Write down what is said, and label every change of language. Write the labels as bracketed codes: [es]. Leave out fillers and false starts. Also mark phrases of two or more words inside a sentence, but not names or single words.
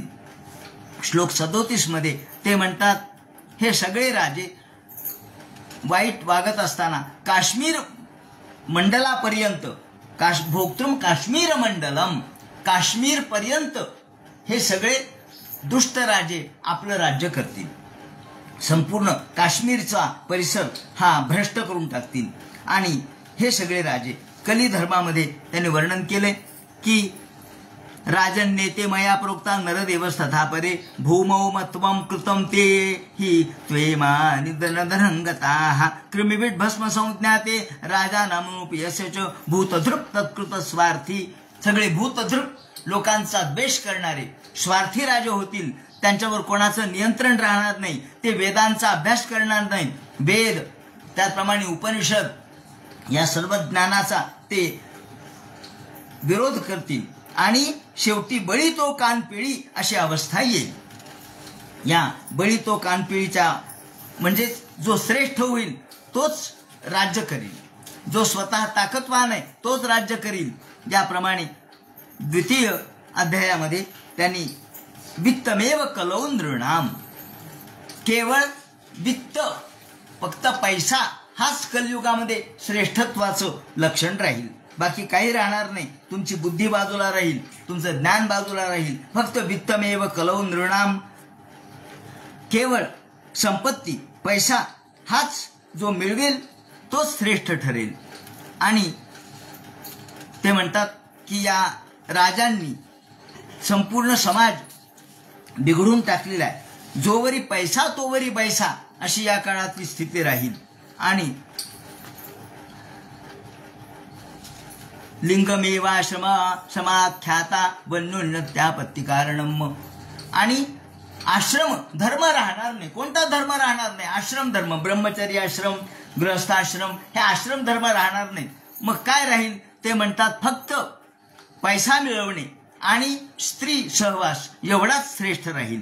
[mr] श्लोक 37 मध्ये ते म्हणतात, हे सगळे राजे वाईट वागत असताना काश्मीर मंडलापर्यंत, [sa] भोक्तृम काश्मीर मंडलम, [mr] काश्मीर पर्यंत हे सगळे दुष्ट राजे आपलं राज्य करतील. संपूर्ण काश्मीरचा परिसर हा भ्रष्ट करून टाकतील. आणि हे सगळे राजे कली धर्मामध्ये त्यांनी वर्णन केले की [sa] राजन नेते मया प्रोक्ता नरदेवस्तथा परे भूमौ मत्वं कृतं ते हि त्वेमा निधनधनंगताः कृमिविट भस्म संज्ञाते राजानामोपि यस्य च भूतधृक् तत्कृत स्वार्थी. [mr] सगळे भूतधृक् लोकांचा द्वेष करणारे स्वार्थी राजे होतील. त्यांच्यावर कोणाचं नियंत्रण राहणार नाही. ते वेदांचा अभ्यास करणार नाही. वेद, त्याप्रमाणे उपनिषद या सर्व ज्ञानाचा ते विरोध करतील आणि शेवटी बळी तो कानपिळी अशी अवस्था येईल. या बळी तो कानपिळीच्या म्हणजे जो श्रेष्ठ होईल तोच राज्य करील, जो स्वतः ताकदवान आहे तोच राज्य करील. याप्रमाणे 2य अध्यायामध्ये त्यांनी [sa] वित्तमेव कलौ नृणाम, [mr] केवळ वित्त, फक्त पैसा हाच कलियुगामध्ये श्रेष्ठत्वाचं लक्षण राहील. बाकी काही राहणार नाही. तुमची बुद्धी बाजूला राहील, तुमचं ज्ञान बाजूला राहील. [sa] फक्त वित्तमेव कलौ नृणाम, [mr] केवळ संपत्ती, पैसा हाच जो मिळवेल तोच श्रेष्ठ ठरेल. आणि ते म्हणतात की या राजांनी संपूर्ण समाज बिघडून टाकलेला आहे. जोवरी पैसा तोवरी बैसा अशी या काळातली स्थिती राहील. [sa] आणि लिंगमेवाश्रम समाख्याता वन्योन्नत्यापत्ती कारणम. [mr] आणि आश्रम धर्म राहणार नाही. कोणता धर्म राहणार नाही? आश्रम धर्म, ब्रह्मचर्य आश्रम, गृहस्थाश्रम हे आश्रम धर्म राहणार नाही. मग काय राहील? ते म्हणतात फक्त पैसा मिळवणे आणि स्त्री सहवास एवढाच श्रेष्ठ राहील.